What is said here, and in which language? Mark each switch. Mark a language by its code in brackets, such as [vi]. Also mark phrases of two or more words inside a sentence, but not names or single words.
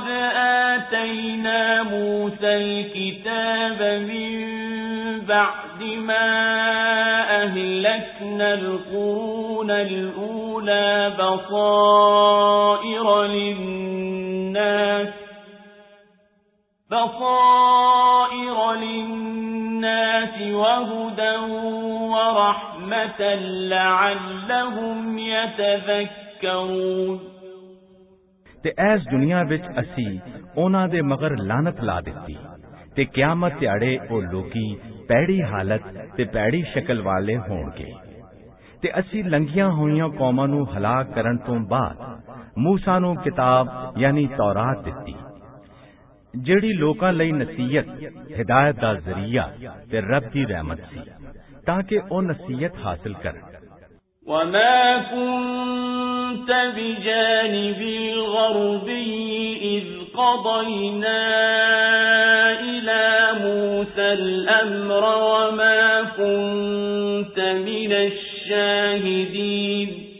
[ar] آتَيْنَا مُوسَى الْكِتَابَ مِنْ بَعْدِ مَا أَهْلَكْنَا الْقُرُونَ الْأُولَى بَصَائِرَ لِلنَّاسِ وَهُدًى وَرَحْمَةً لَعَلَّهُمْ يَتَذَكَّرُونَ [pa] ਤੇ ਇਸ ਦੁਨੀਆ ਵਿੱਚ ਅਸੀਂ ਉਹਨਾਂ ਦੇ ਮਗਰ ਲਾਨਤ ਲਾ ਦਿੱਤੀ ਤੇ ਕਿਆਮਤ ਦਿਹਾੜੇ ਉਹ ਲੋਕੀ ਪੈੜੀ ਹਾਲਤ ਤੇ ਪੈੜੀ ਸ਼ਕਲ ਵਾਲੇ ਹੋਣਗੇ ਤੇ ਅਸੀਂ ਲੰਘੀਆਂ ਹੋਈਆਂ ਕੌਮਾਂ ਨੂੰ ਹਲਾਕ ਕਰਨ ਤੋਂ ਬਾਅਦ ਮੂਸਾ ਨੂੰ ਕਿਤਾਬ ਯਾਨੀ ਤੌਰਾਤ ਦਿੱਤੀ, ਜਿਹੜੀ ਲੋਕਾਂ ਲਈ ਨਸੀਹਤ, ਹਿਦਾਇਤ ਦਾ ਜ਼ਰੀਆ ਤੇ ਰੱਬ ਦੀ ਰਹਿਮਤ ਸੀ, ਤਾਂ ਕਿ ਉਹ ਨਸੀਹਤ ਹਾਸਲ ਕਰਨ। [ar] وَمَا كُنْتَ بِجَانِبِ الْغَرْبِيِّ إِذْ قَضَيْنَا إِلَى مُوسَى الْأَمْرَ وَمَا كُنْتَ مِنَ الشَّاهِدِينَ